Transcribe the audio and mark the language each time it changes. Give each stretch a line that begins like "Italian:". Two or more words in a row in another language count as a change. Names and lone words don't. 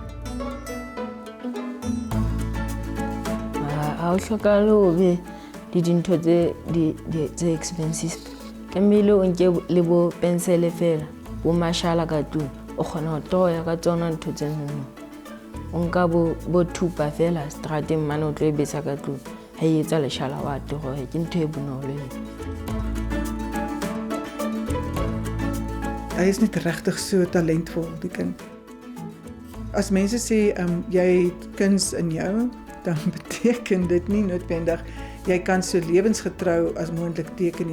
Southern Sotho: ha o hlokale o be di dintho tse expensive tlamehile o nke le bo pencil fela bo mashala ka tlung o kgona go toya ka tsona ntho tse nngwe o nka bo thupa fela strateng mane o tlo e besa ka tlung ha e etsa leshala wa toro ke ntho e bonolo.
Afrikaans: Hy is net regtig so talentvol, die kind. As mense sê jy het kuns in jou, dan beteken dit nie noodwendig jy kan so lewensgetrou as moontlik teken nie.